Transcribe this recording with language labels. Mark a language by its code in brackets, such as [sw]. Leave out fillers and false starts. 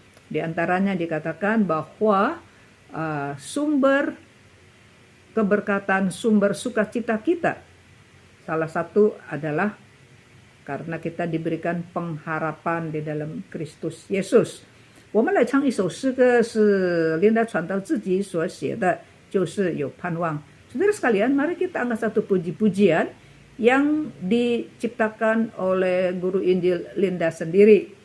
[id] Di antaranya dikatakan bahwa sumber keberkatan, sumber sukacita kita salah satu adalah karena kita diberikan pengharapan di dalam Kristus Yesus。 [zh] 我们来唱一首诗歌，是琳达传道自己所写的，就是有盼望。 [id] Saudara sekalian, mari kita angkat satu puji-pujian yang diciptakan oleh Guru Injil Linda sendiri.